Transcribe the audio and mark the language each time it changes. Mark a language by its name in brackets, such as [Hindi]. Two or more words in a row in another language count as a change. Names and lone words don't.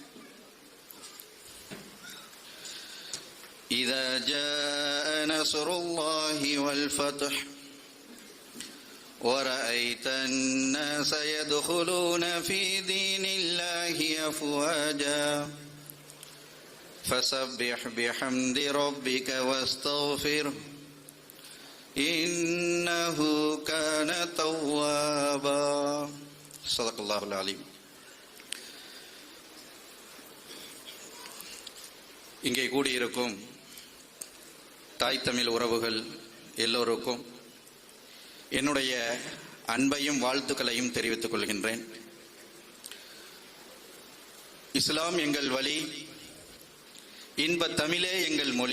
[Arabic] إذا جاء نصر الله والفتح ورأيت الناس يدخلون في دين الله أفواجا فسبح بحمد ربك واستغفره إنه كان توابا. صدق الله العليم. [Tamil] இங்கே கூடியிருக்கும் தாய் தமிழ் உறவுகள் எல்லோருக்கும் என்னுடைய அன்பையும் வாழ்த்துக்களையும் தெரிவித்துக் கொள்கின்றேன். இஸ்லாம் எங்கள் வழி, இன்ப தமிழே எங்கள் மொழி.